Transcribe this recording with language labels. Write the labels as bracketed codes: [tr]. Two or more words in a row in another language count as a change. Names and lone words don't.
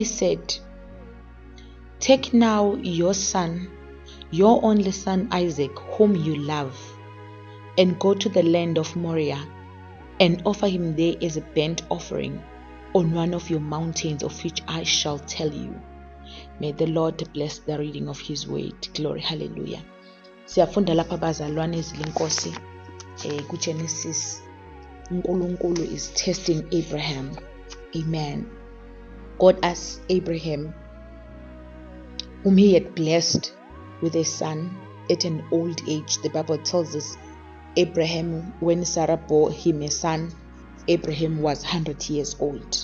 [en] said, "Take now your son, your only son Isaac, whom you love, and go to the land of Moriah, and offer him there as a burnt offering on one of your mountains of which I shall tell you." May the Lord bless the reading of his word. Glory, hallelujah. [ss] Siyafunda lapha bazalwane ezilenkosi kuGenesis. [en] uNkulunkulu is testing Abraham. Amen. God asked Abraham, whom he had blessed with a son at an old age. The Bible tells us Abraham, when Sarah bore him a son, Abraham was 100 years old.